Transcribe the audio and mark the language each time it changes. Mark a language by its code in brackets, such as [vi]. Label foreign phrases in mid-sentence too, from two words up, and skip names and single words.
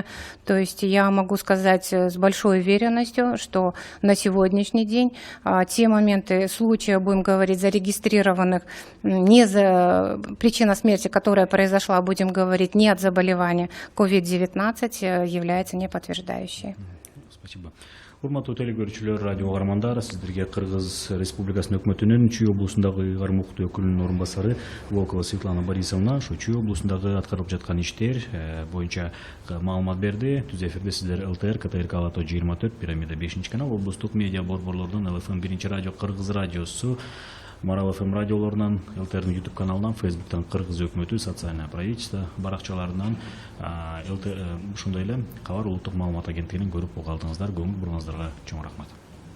[ru] То есть я могу сказать с большой уверенностью, что на сегодняшний день те моменты случая, будем говорить, зарегистрированных не за причина смерти, которая произошла, будем говорить, не от заболевания COVID-19, является неподтверждающей. Спасибо. [ky] Урматтуу телекөрүүчүлөр, радио каармандар, сиздерге Кыргыз Республикасынын өкмөтүнүн Чүй облусундагы ыйгар муктуу өкүлүнүн орун басары Волкова Светлана Борисовна ушу Чүй облусундагы аткарылып жаткан иштер боюнча маалымат берди. Түз эфирде сиздер ЛТР, КТРК Алато 24, Пирамида 5 канал, облустук медиа борборлордун ЛФМ 1 радио, Кыргыз радиосу, Марал ФМ радиолорунан, ЛТР'нин YouTube каналынан, Facebook'tan Кыргыз өкмөтү, [ru] социальное правительство [ky] баракчаларынан, ушундай эле Кабар улуттук маалымат агенттигинин көрүп уга алдыңыздар, көңүл буруңуздарга чоң рахмат.